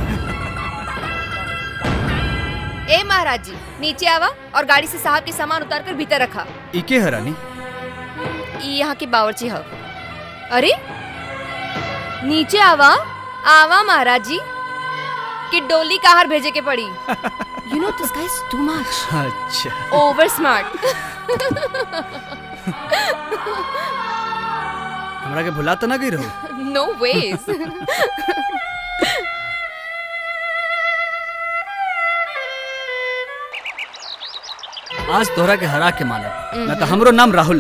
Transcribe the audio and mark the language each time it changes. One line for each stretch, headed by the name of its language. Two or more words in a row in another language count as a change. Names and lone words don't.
Bhojpuri: ए महाराज जी नीचे आवा और गाड़ी से साहब के सामान उतार कर भीतर रखा। इके है रानी? ई यहाँ के बावर्ची है। अरे नीचे आवा आवा महाराज जी कि डोली कहार भेजे के पड़ी।
English: you know this guys too much.
Bhojpuri: अच्छा
English: over smart.
Bhojpuri: हमरा के भुला तो ना गई रहो।
English: no ways.
Bhojpuri: आज तोहरा के हरा के मानब ना तो हमरो नाम राहुल ना।